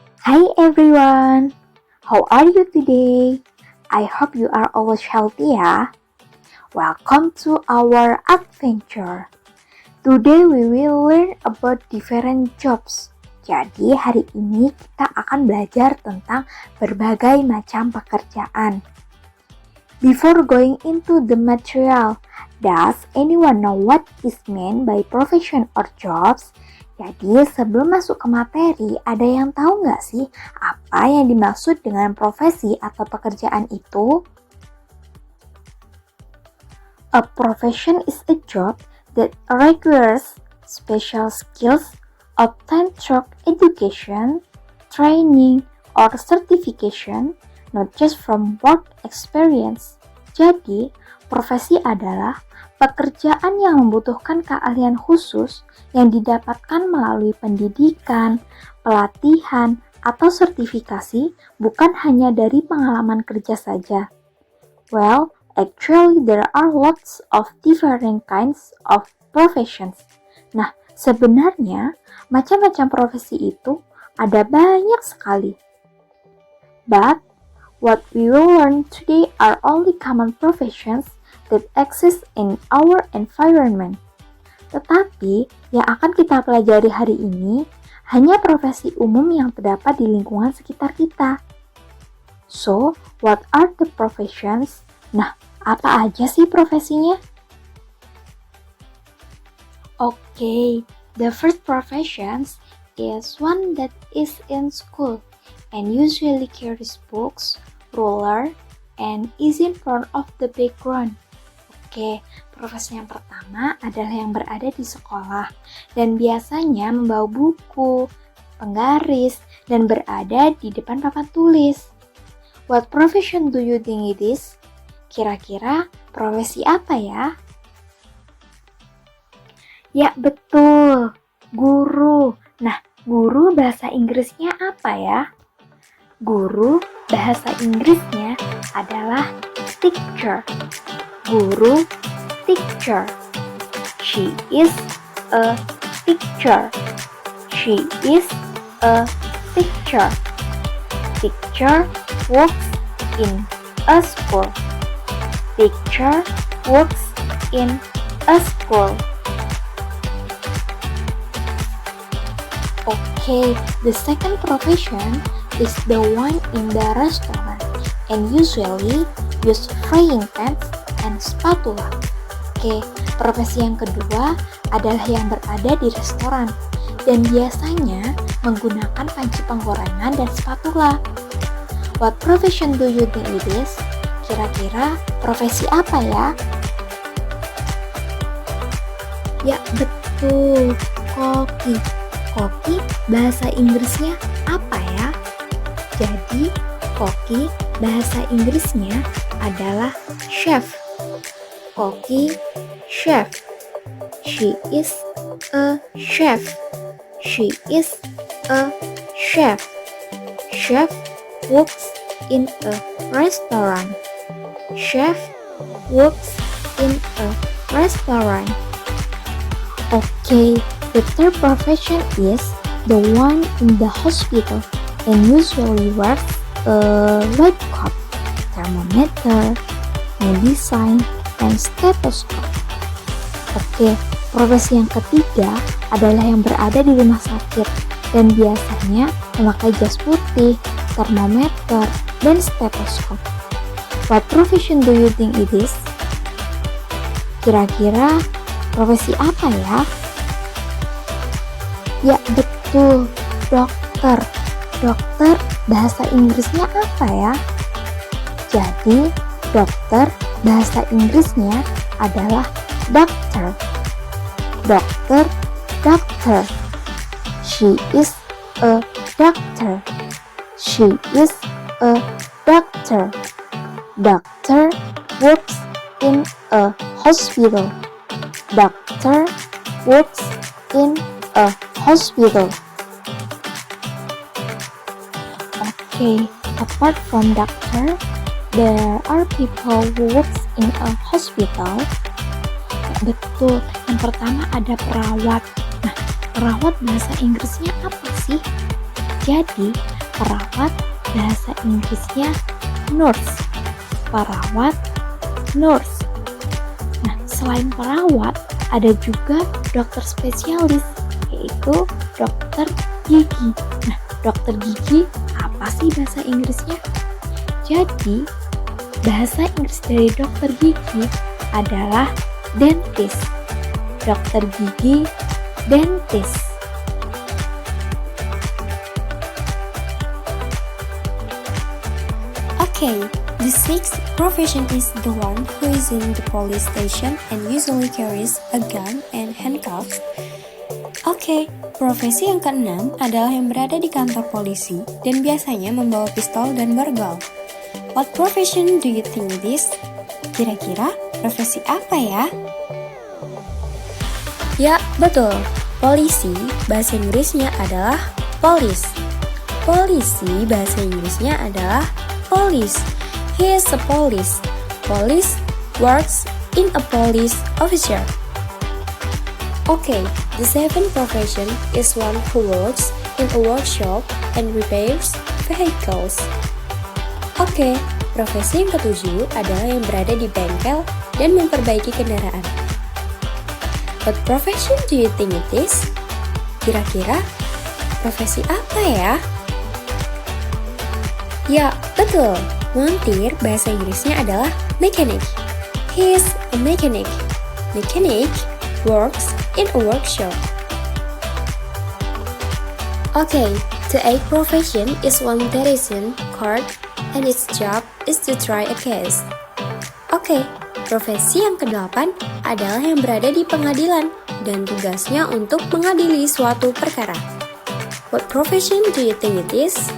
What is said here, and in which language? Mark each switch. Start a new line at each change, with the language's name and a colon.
English: Hi everyone, how are you today? I hope you are always healthy ya. Welcome to our adventure. Today we will learn about different jobs.
Indonesian: Jadi hari ini kita akan belajar tentang berbagai macam pekerjaan.
English: Before going into the material, does anyone know what is meant by profession or jobs?
Indonesian: Jadi sebelum masuk ke materi, ada yang tahu nggak sih apa yang dimaksud dengan profesi atau pekerjaan itu?
English: A profession is a job that requires special skills obtained through education, training, or certification, not just from work experience.
Indonesian: Jadi, profesi adalah pekerjaan yang membutuhkan keahlian khusus yang didapatkan melalui pendidikan, pelatihan, atau sertifikasi, bukan hanya dari pengalaman kerja saja.
English: Well, actually there are lots of different kinds of professions.
Indonesian: Nah, sebenarnya macam-macam profesi itu ada banyak sekali.
English: But what we will learn today are only common professions that exist in our environment.
Indonesian: Tetapi, yang akan kita pelajari hari ini hanya profesi umum yang terdapat di lingkungan sekitar kita.
English: So, what are the professions?
Indonesian: Nah, apa aja sih profesinya?
English: Okay, the first professions is one that is in school and usually carries books, ruler, and is in front of the background.
Indonesian: Oke, profesi yang pertama adalah yang berada di sekolah dan biasanya membawa buku, penggaris, dan berada di depan papan tulis.
English: What profession do you think it is?
Indonesian: Kira-kira profesi apa ya? Ya betul, guru. Nah, guru bahasa Inggrisnya apa ya? Guru bahasa Inggrisnya adalah teacher.
English: Guru, teacher. She is a teacher. She is a teacher. Teacher works in a school. Teacher works in a school. Okay, the second profession is the one in the restaurant and usually use frying pans and spatula.
Indonesian: Oke, profesi yang kedua adalah yang berada di restoran dan biasanya menggunakan panci penggorengan dan spatula.
English: What profession do you think it is?
Indonesian: Kira-kira profesi apa ya? Ya betul, koki. Koki bahasa Inggrisnya apa ya? Jadi, koki bahasa Inggrisnya adalah chef.
English: Koki, chef. She is a chef. She is a chef. Chef works in a restaurant. Chef works in a restaurant. Okay, the third profession is the one in the hospital and usually wears a lab coat, thermometer, medicine, and stethoscope.
Indonesian: Oke, profesi yang ketiga adalah yang berada di rumah sakit dan biasanya memakai jas putih, termometer, dan stethoscope.
English: What profession do you think it is?
Indonesian: Kira-kira profesi apa ya? Ya betul, dokter. Dokter bahasa Inggrisnya apa ya? Jadi, dokter bahasa Inggrisnya adalah doctor.
English: Doctor, doctor. She is a doctor. She is a doctor. Doctor works in a hospital. Doctor works in a hospital. Okay, apart from doctor, there are people who works in a hospital.
Indonesian: Ya, betul, yang pertama ada perawat. Nah, perawat bahasa Inggrisnya apa sih? Jadi, Perawat, bahasa Inggrisnya nurse. Perawat, nurse. Nah, selain perawat, ada juga dokter spesialis, yaitu dokter gigi. Nah, dokter gigi apa sih bahasa Inggrisnya? Jadi, bahasa Inggris dari dokter gigi adalah dentist. Dokter gigi, dentist.
English: Okay, the sixth profession is the one who is in the police station and usually carries a gun and handcuffs.
Indonesian: Okay, profesi yang keenam adalah yang berada di kantor polisi dan biasanya membawa pistol dan borgol.
English: What profession do you think it is?
Indonesian: Kira-kira profesi apa ya? Ya, betul. Polisi, bahasa Inggrisnya adalah police. Polisi, bahasa Inggrisnya adalah police.
English: He is a police. Police works in a police officer. Okay, the seventh profession is one who works in a workshop and repairs vehicles.
Indonesian: Okay, profesi yang ketujuh adalah yang berada di bengkel dan memperbaiki kendaraan.
English: What profession do you think it is?
Indonesian: Kira-kira profesi apa ya? Ya, betul. Montir bahasa Inggrisnya adalah mechanic.
English: He is a mechanic. Mechanic works in a workshop. Okay, the eighth profession is one that is in court and its job is to try a case.
Indonesian: Okay, profesi yang ke-8 adalah yang berada di pengadilan dan tugasnya untuk mengadili suatu perkara.
English: What profession do you think it is?